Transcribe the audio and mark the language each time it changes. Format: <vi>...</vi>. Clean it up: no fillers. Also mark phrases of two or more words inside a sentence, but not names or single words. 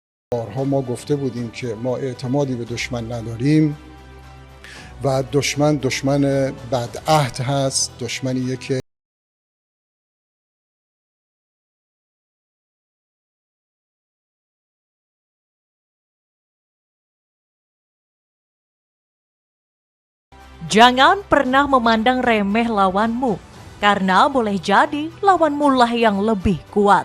<fa>بارها ما گفته بودیم که ما اعتمادی به دشمن نداریم و دشمن بدعهد هست، دشمنیه که</fa> <id>Jangan pernah memandang remeh lawanmu, karena boleh jadi lawanmu lah yang lebih kuat.</id>